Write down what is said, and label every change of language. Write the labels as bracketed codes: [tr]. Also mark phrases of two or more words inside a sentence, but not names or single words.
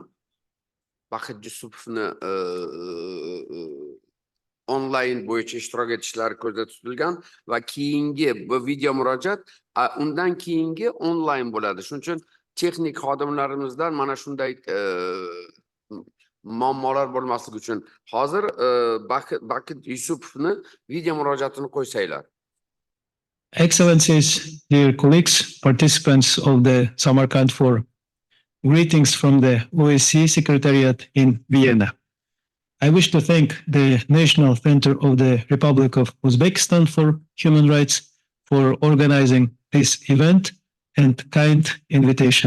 [uz] Baxit Jusupovni onlayn bo'yicha ishtirok etishlari ko'zda tutilgan va keyingi bu video murojaat undan keyingi onlayn bo'ladi. Shuning uchun texnik xodimlarimizdan mana shunday muammolar bo'lmasligi uchun hozir Baxit Jusupovni video murojaatini qo'ysanglar. [en] Excellencies, dear colleagues, participants of the Samarkand Forum, greetings from the OSCE Secretariat in Vienna. I wish to thank the National Center of the Republic of Uzbekistan for Human Rights for organizing this event and kind invitation.